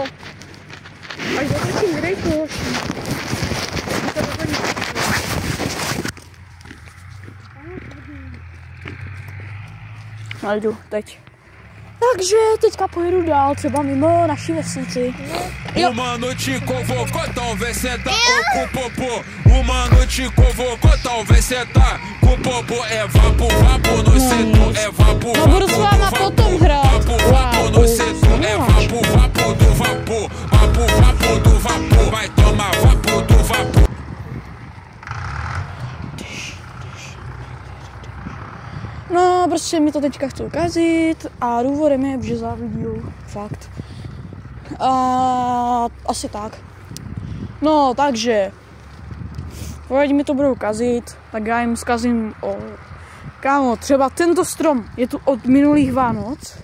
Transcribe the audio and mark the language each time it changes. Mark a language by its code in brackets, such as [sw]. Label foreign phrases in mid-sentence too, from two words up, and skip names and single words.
[cs] Až dotočím videjku, hoši. Najdu teď. Takže teďka pojedu dál, třeba mimo naší vesnici. [pt] Uma noite convocou, talvez sentar com o popô. Uma noite convocou, talvez sentar com o popô. É vapo, vapo no setor, é vapo, vapo do vapor. Vapo, vapo no setor, é vapo, vapo do vapor. Vapo, vapo do vapor, vai tomar vapo do vapor. [cs] No, prostě mi to teďka chci ukázat a důvodem je, že závidí, fakt. Asi tak. No, takže, pokud mi to budou kazit, tak já jim zkazím kámo, třeba tento strom je tu od minulých Vánoc.